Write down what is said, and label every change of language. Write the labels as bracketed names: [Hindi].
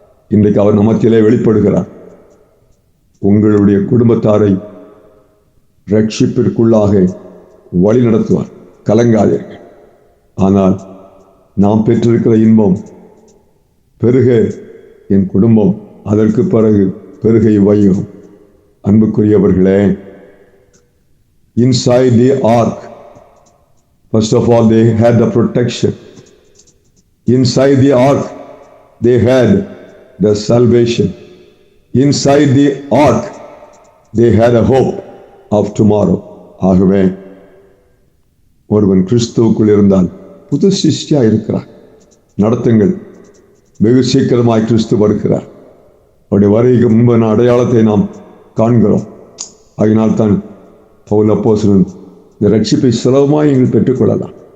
[Tamil] இன்றைக்கு அவர் நமத்திலே வெளிப்படுகிறார். உங்களுடைய குடும்பத்தாரை ரட்சிப்பிற்குள்ளாக வழி நடத்துவார், கலங்காதீர்கள். ஆனால் நாம் பெற்றிருக்கிற இன்பம் பெருக என் குடும்பம், அதற்கு பிறகு பெருகை வையும். அன்புக்குரியவர்களே, [English] inside the ark, first of all, they had the protection. Inside the ark, they had the salvation. Inside the ark, they had a hope of tomorrow. [Tamil] ஆகவே ஒருவன் கிறிஸ்துவுக்குள் இருந்தால் புது சிருஷ்டியா இருக்கிறார். நடத்துங்கள். வெகு சீக்கிரமாய் கிறிஸ்து வருகிறார். அவருடைய வருகைக்கு முன்பான அடையாளத்தை நாம் காண்கிறோம். அதனால் தான் பவுல் அப்போஸ்தலன் இந்த ரட்சிப்பை சுலபமாய் நீங்கள் பெற்றுக்கொள்ளலாம்.